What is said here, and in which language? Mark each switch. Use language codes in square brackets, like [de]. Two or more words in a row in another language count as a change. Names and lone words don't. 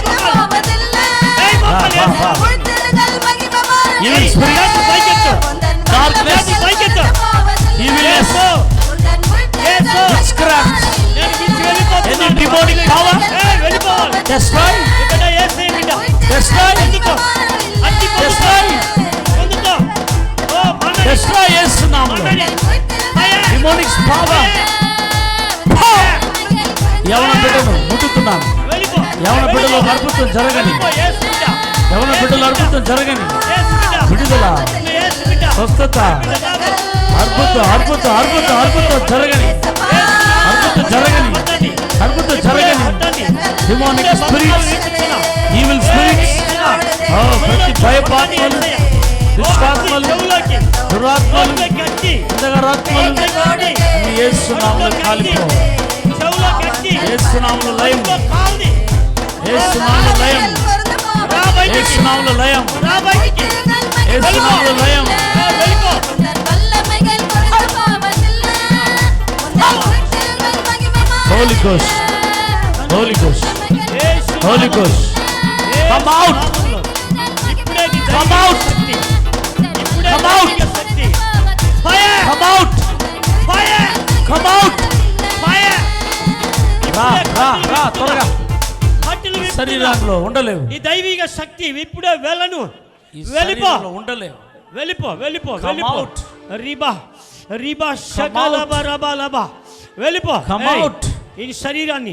[en] evil spirit darkness evilness witchcraft any demonic power destroy destroy destroy destroy yes నామములో demonic power [te] యవన బిడ్డను ముట్టుతున్నాను యవన బిడ్డలో అద్భుతం జరగని యవన బిడ్డలో అద్భుతం జరగని విడుదల స్వస్థత అద్భుతం అద్భుతం అద్భుతం అద్భుతం జరగని అద్భుతం జరగని అద్భుతం జరగని [en] demonic spirits evil spirits [te] ప్రతి భయపాత్మలు దుష్టాత్మలు దురాత్మలు అంధకారాత్మలు యేసు నామములో కాలిపో యేసు నామములో లయం యేసు నామములో లయం యేసు నామములో లయం యేసు నామములో లయం [en] Holy Ghost Holy Ghost Holy Ghost come out come out come out fire come out fire come out fire [te] రా త్వరగా శరీరంలో ఉండలేవు ఈ దైవిక శక్తి ఇప్పుడే వెళ్ళను వెళ్ళిపో ఉండలేవు వెళ్ళిపో వెళ్ళిపో [en] Come [te] వెళ్ళిపో [en] out. రిబా రిబా షకలబ రబా లబా వెళ్ళిపో Come out. [te] ఈ శరీరాన్ని